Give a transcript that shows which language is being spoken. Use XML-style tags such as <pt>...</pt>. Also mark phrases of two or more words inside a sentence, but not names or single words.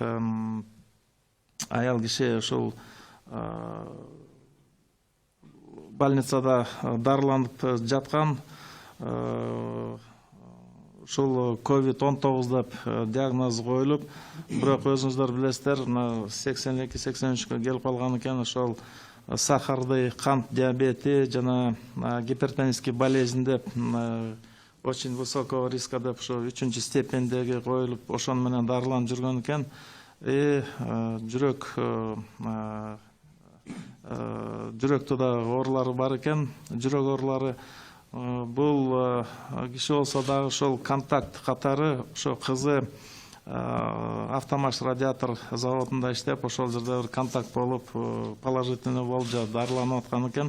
<ky>аял киши ушул больницада дарыланып жаткан, ушул COVID-19 деп диагноз коюлуп, бирок өзүңүздөр билесиздер, 82-83-кө келип калган экен. Ошол сахарды, кант диабети жана</ky> <ru>гипертонический болезнь</ru> <ky>деп,</ky> <ru>очень высокого риска</ru> <ky>деп, ошо 3-чү степендеги коюлуп, ошон менен дарыланып жүргөн экен. Жүрөктө да оорулары бар экен, жүрөк оорулары. Бул киши болсо дагы ошол контакт катары, ошо кызы автомаш радиатор заводунда иштеп, ошол жерде бир контакт болуп, положительный болуп, дарыланып аткан экен.</ky>